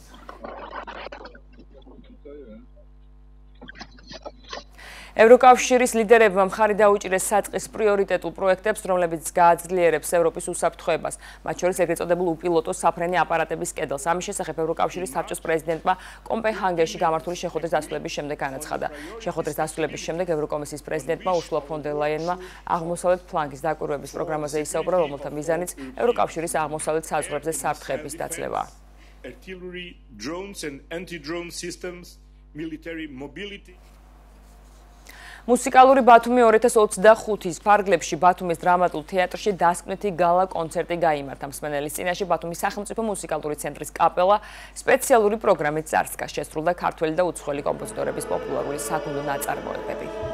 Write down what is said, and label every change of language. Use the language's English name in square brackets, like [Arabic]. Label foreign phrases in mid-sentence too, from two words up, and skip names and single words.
[Georgian] ევროკავშირის ლიდერებმა მხარი დაუჭირეს საწყის პრიორიტეტულ პროექტებს, რომლებიც გააძლიერებს ევროპის უსაფრთხოებას, მათ შორის ეგრეთ წოდებულ უპილოტო საფრენი აპარატების კედელს. ამის შესახებ ევროკავშირის საბჭოს პრეზიდენტმა კოპენჰაგენში გამართული შეხვედრის დასრულების შემდეგ განაცხადა. შეხვედრის დასრულების შემდეგ ევროკომისიის პრეზიდენტმა ურსულა ფონ დერ ლაიენმა აღმოსავლეთ ფლანგის დაკვირვების პროგრამაზე ისაუბრა, რომელთა მიზანიც ევროკავშირის აღმოსავლეთ საზღვრებზე საფრთხეების დაცლევაა. [English] Artillery, drones and anti-drone systems, military mobility. [Georgian] მუსიკალური ბათუმი 2025-ის ფარგლებში ბათუმის დრამატულ თეატრში დასკვნითი გალა კონცერტი გაიმართა. მსმენელის წინაშე ბათუმის სახელმწიფო მუსიკალური ცენტრის კაპელა სპეციალური პროგრამით წარსდგა. შესრულდა ქართველი და უცხოელი კომპოზიტორების პოპულარული საგუნდო ნაწარმოებები.